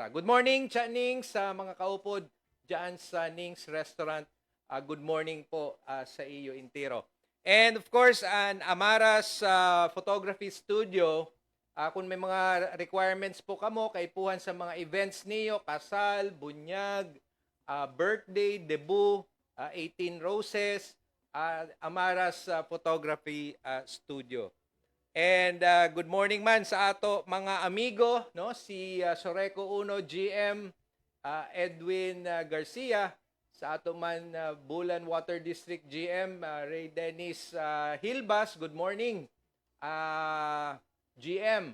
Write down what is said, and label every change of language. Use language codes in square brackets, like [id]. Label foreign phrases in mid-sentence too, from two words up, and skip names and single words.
[en] Good morning, [bik] Ning's, sa mga kaupod dyan sa Ning's Restaurant. [en] Good morning [bik] po sa iyo, Intiro. [en] And of course, [bik] an Amaras Photography Studio, kung may mga requirements po kamo, kaipuhan sa mga events niyo, kasal, bunyag, birthday, debut, 18 Roses, Amaras Photography Studio. [en] And good morning [bik] man sa ato mga amigo, no? Si Soreco Uno GM Edwin Garcia, sa ato man Bulan Water District GM Ray Dennis Hilbas, [en] good morning. [bik] GM.